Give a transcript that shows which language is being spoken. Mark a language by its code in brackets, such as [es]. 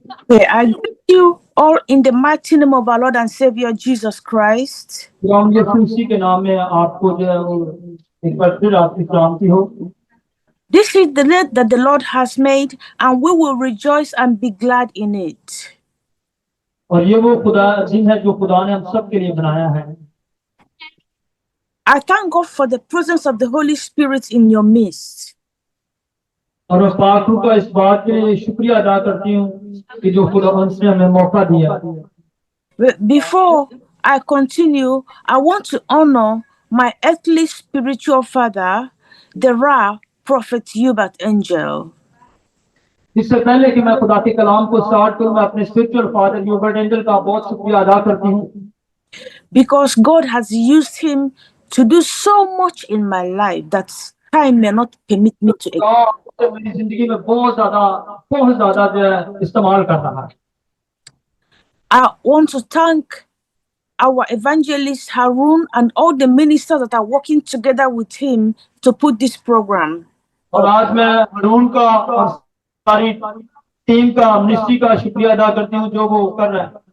[en] Okay, I greet you all in the mighty name of our Lord and Savior Jesus Christ. [hi] खुदावंद यीशु मसीह के नाम में आपको जो है वो एक बार फिर आपकी सलामती हो। [en] This is the day that the Lord has made, and we will rejoice and be glad in it. [hi] और ये वो खुदा दिन है जो खुदा ने हम सब के लिए बनाया है। [en] I thank God for the presence of the Holy Spirit in your midst. [hi] और मैं पाक रूह का इस बात के लिए शुक्रिया अदा करती हूँ कि जो खुदावंद ने हमें मौका दिया। [en] Before I continue, I want to honor my earthly spiritual father, the Ra Prophet Hubert Angel. [hi] इससे पहले कि मैं खुदा के कलाम को स्टार्ट करूं, मैं अपने स्पिरिचुअल फादर ह्यूबर्ट एंजल का बहुत शुक्रिया अदा करती हूँ। [en] Because God has used him to do so much in my life that time may not permit me to. [hi] मेरी जिंदगी में बहुत ज्यादा जो है इस्तेमाल कर रहा है। [en] I want to thank our evangelist Harun and all the ministers that are working together with him to put this program. [hi] और आज मैं हारून का और सारी टीम का मिनिस्ट्री का शुक्रिया अदा करती हूँ जो वो कर रहा है।